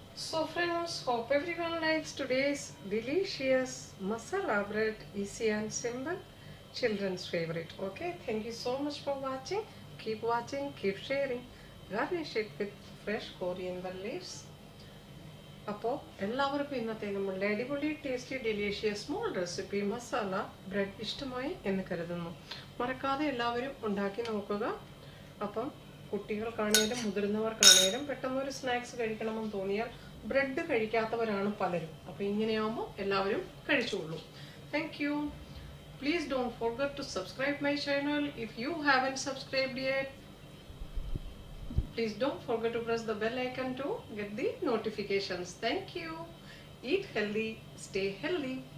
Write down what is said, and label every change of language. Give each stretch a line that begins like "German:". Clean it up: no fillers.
English: So friends, hope everyone likes today's delicious masala bread, easy and simple, children's favorite. Okay, thank you so much for watching. Keep sharing. Garnish it with fresh coriander leaves.
Malayalam: അപ്പോൾ എല്ലാവർക്കും ഇന്നത്തെ നമ്മളുടെ അടിപൊളി tasty delicious small recipe masala bread ഇഷ്ടമായി എന്ന് കരുതുന്നു. മറക്കാതെ എല്ലാവരും ഉണ്ടാക്കി നോക്കുക. അപ്പം കുട്ടികൾക്കാണേലും മുതിർന്നവർക്കാണേലും പെട്ടെന്ന് ഒരു സ്നാക്സ് കഴിക്കണമെന്ന് തോന്നിയാൽ ബ്രെഡ് കഴിക്കാത്തവരാണ് പലരും. അപ്പോൾ ഇങ്ങനെയാകുമ്പോൾ എല്ലാവരും കഴിച്ചോളൂ.
English: Thank you. Please don't forget to subscribe my channel if you haven't subscribed yet. Please don't forget to press the bell icon to get the notifications. Thank you. Eat healthy, stay healthy.